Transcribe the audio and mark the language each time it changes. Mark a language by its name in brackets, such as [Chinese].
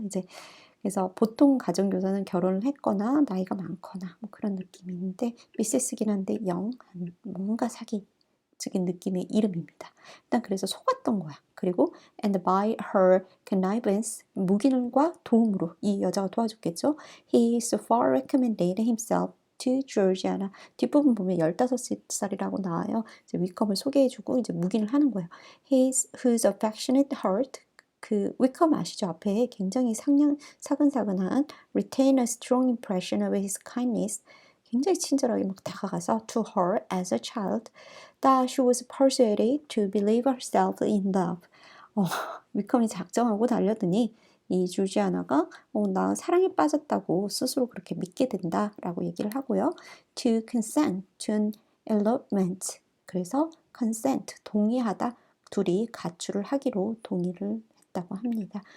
[Korean] 이제 그래서 보통 가정교사는 결혼을 했거나 나이가 많거나 뭐 그런 느낌이 있는데 미세스긴 한데 뭔가 사기적인 느낌의 이름입니다. 일단 그래서 속았던 거야. 그리고 [English] and by her connivance [Korean] 묵인과 도움으로 이 여자가 도와줬겠죠. [English] He so far recommended himself to Georgiana. [Korean] 뒷부분 보면 15살이라고 나와요. 이제 위컴을 소개해주고 이제 묵인을 하는 거예요. [English] Whose affectionate heart [Korean] 그 위컴 아시죠? 앞에 굉장히 사근사근한 [English] retain a strong impression of his kindness. [Korean] 굉장히 친절하게 막 다가가서 [English] to her as a child that she was persuaded to believe herself in love. [Korean] 위컴이 작정하고 달려드니 이 조지아나가 나 사랑에 빠졌다고 스스로 그렇게 믿게 된다라고 얘기를 하고요. [English] To consent to an elopement. [Korean] 그래서 consent 동의하다 둘이 가출을 하기로 동의를 있다고 합니다.